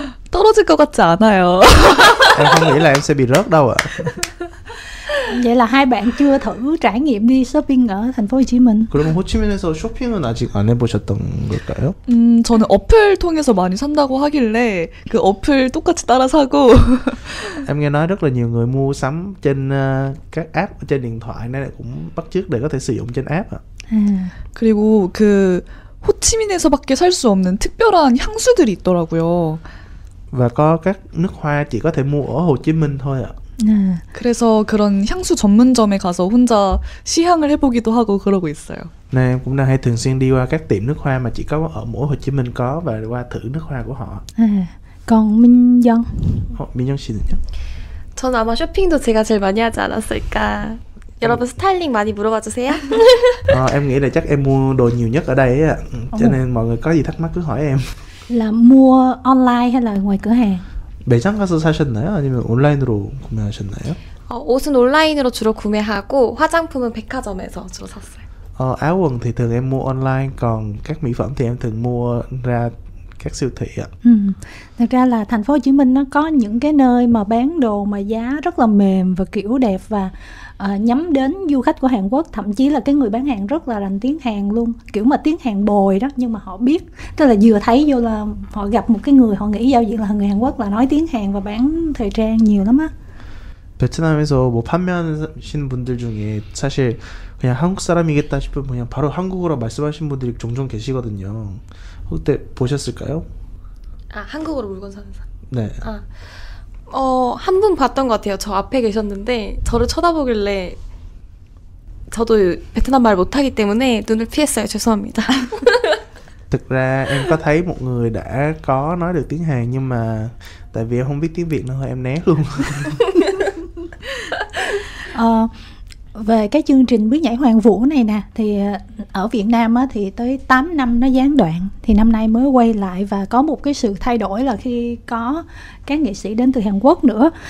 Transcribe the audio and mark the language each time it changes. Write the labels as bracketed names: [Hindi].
[Korean] 떨어질 것 같지 않아요. [Vietnamese] Em không nghĩ là em sẽ bị rớt đâu ạ. Vậy là hai bạn chưa thử trải nghiệm đi shopping ở thành phố Hồ Chí Minh. [Korean] 그러면 호치민에서 쇼핑은 아직 안 해보셨던 걸까요? 저는 어플 통해서 많이 산다고 하길래 그 어플 똑같이 따라 사고. [Vietnamese] Em nghe nói rất là nhiều người mua sắm trên các app trên điện thoại nên là cũng bắt chước để có thể sử dụng trên app ạ. [Korean] 그리고 그 호치민에서밖에 살 수 없는 특별한 향수들이 있더라고요. [Vietnamese] Và có các nước hoa chỉ có thể mua ở Hồ Chí Minh thôi ạ. [Korean] 그래서 그런 향수 전문점에 가서 혼자 시향을 해보기도 하고 그러고 있어요. [Vietnamese] Nên em cũng đang hay thường xuyên đi qua các tiệm nước hoa mà chỉ có ở mỗi Hồ Chí Minh có, và qua thử nước hoa của họ. Còn Min Young? [Korean] 민영 씨는요? 저는 아마 쇼핑도 제가 제일 많이 하지 않았을까. 여러분 스타일링 많이 물어봐 주세요. [Vietnamese] Em nghĩ là chắc em mua đồ nhiều nhất ở đây ạ. Cho nên mọi người có gì thắc mắc cứ hỏi em. Là mua online hay là ngoài cửa hàng? [Korean] 매장 가서 사셨나요? 아니면 온라인으로 구매하셨나요? 옷은 온라인으로 주로 구매하고 화장품은 백화점에서 주로 샀어요. [Vietnamese] Áo quần thì thường em mua online, còn các mỹ phẩm thì em thường mua ra các siêu thị ạ. Thật ra là thành phố Hồ Chí Minh nó có những cái nơi mà bán đồ mà giá rất là mềm và kiểu đẹp, và nhắm đến du khách của Hàn Quốc, thậm chí là cái người bán hàng rất là rành tiếng Hàn luôn, kiểu mà tiếng Hàn bồi đó, nhưng mà họ biết, tức là vừa thấy vô là họ gặp một cái người họ nghĩ giao diện là người Hàn Quốc, là nói tiếng Hàn và bán thời trang nhiều lắm á. [Korean] 베트남에서 뭐 판매하시는 분들 중에 사실 그냥 한국 사람이겠다 싶으면 그냥 바로 한국어로 말씀하시는 분들이 종종 계시거든요. 그때 보셨을까요? 한국어로 물건 사는 사람. 네. 한 분 봤던 것 같아요. 저 앞에 계셨는데 저를 쳐다보길래, 저도 베트남 말 못하기 때문에 눈을 피했어요. 죄송합니다. [Vietnamese] Thực ra em có thấy một người đã có nói được tiếng Hàn, nhưng mà tại vì em không biết tiếng Việt nên thôi em né luôn. Về cái chương trình Bước nhảy Hoàng vũ này nè, thì ở Việt Nam á, thì tới 8 năm nó gián đoạn, thì năm nay mới quay lại và có một cái sự thay đổi là khi có các nghệ sĩ đến từ Hàn Quốc nữa.